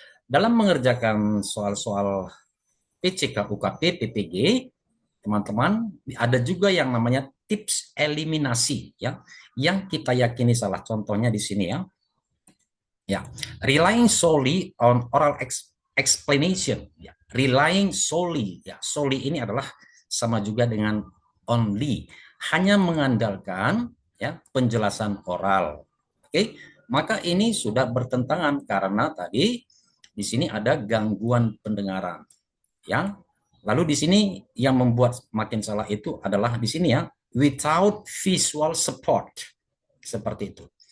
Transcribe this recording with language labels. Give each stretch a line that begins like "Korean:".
Indonesian: Dalam mengerjakan soal-soal PCK, UKP, PPG, teman-teman, ada juga yang namanya tips eliminasi ya, yang kita yakini salah. Contohnya di sini ya.
English: Ya, relying solely on oral explanation. Ya, relying solely.
Indonesian: Ya, solely ini adalah sama juga dengan only. Hanya mengandalkan ya penjelasan oral. Oke, maka ini sudah bertentangan karena tadi di sini ada gangguan pendengaran. Ya, lalu di sini yang membuat makin salah itu adalah di sini ya,
English: without visual support.
Indonesian: Seperti itu.